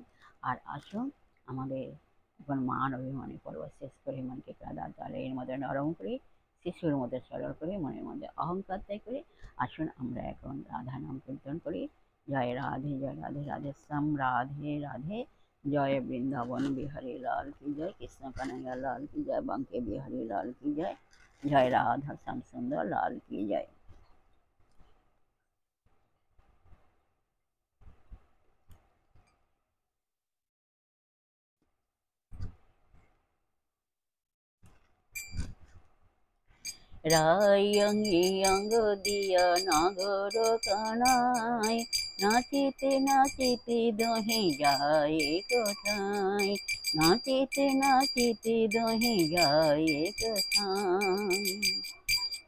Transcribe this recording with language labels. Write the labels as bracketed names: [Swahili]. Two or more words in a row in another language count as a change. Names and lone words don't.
[Bangla] আর আসুন আমাদের এখন মান অভিমানী পর্ব শেষ করে মনকে কাদা জলে এর মধ্যে নরম করে শিশুর মধ্যে সরল করে মনের মধ্যে অহংকার ত্যাগ করে আসুন আমরা এখন রাধা নাম কীর্তন করি। জয় রাধে রাধে শ্যাম রাধে রাধে। [Hindi] जय वृंदावन बिहारी लाल की जय, कृष्ण कन्हैया लाल की जय, बांके बिहारी लाल की जय। जय राधा श्याम सुंदर लाल की जय। [Bangla] রায়ঙ্গি অঙ্গ দিয়া নাগর কানায়, নাচিতে নাচিতে দহে যায় কোথায়, নাচিতে নাচিতে দহে যায় কোথায়।